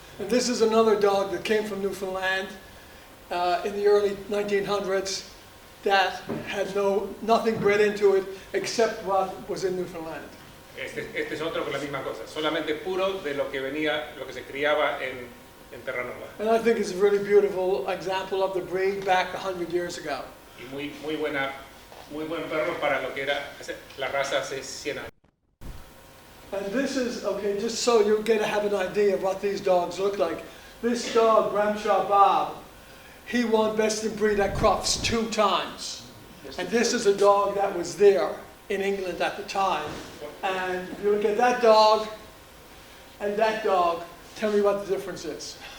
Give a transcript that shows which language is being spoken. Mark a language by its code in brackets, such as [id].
[en] And this is another dog that came from Newfoundland in the early 1900s. that had nothing bred into it except what was in Newfoundland. [es] Este es otro con la misma cosa, solamente puro de lo que venía, lo que se criaba en Terranova. [en] And I think it's a really beautiful example of the breed back 100 years ago. [es] Y muy buen perro para lo que era la raza hace 100 años. [en] And this is, okay, just so you get to have an idea of what these dogs look like. This dog, Gramshaw Bob, he won Best in Breed at Crufts 2 times. And this is a dog that was there in England at the time. And if you look at that dog and that dog, tell me what the difference is.